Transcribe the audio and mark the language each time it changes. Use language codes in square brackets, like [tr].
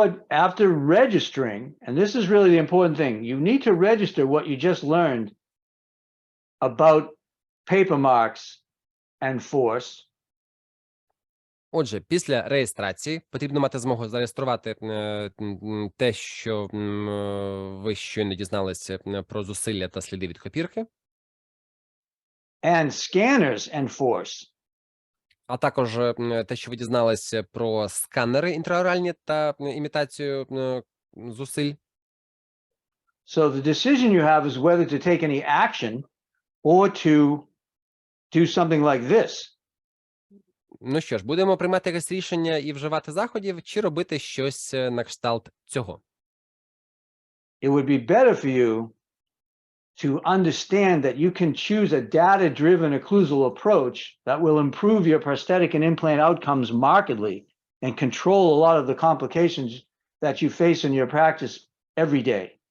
[en] after registering, and this is really the important thing, you need to register what you just learned about paper marks and force. [uk] Отже, після реєстрації потрібно мати змогу зареєструвати те, що ви щойно дізналися про зусилля та сліди від копірки. [en] And scanners and force. [uk] А також те, що ви дізналися про сканери інтраоральні та імітацію зусиль. [en] So the decision you have is whether to take any action or to do something like this. [uk] Ну що ж, будемо приймати якесь рішення і вживати заходів, чи робити щось на кшталт цього? [en] It would be better for you to understand that you can choose a data-driven occlusal approach that will improve your prosthetic and implant outcomes markedly and control a lot of the complications that you face in your practice every day.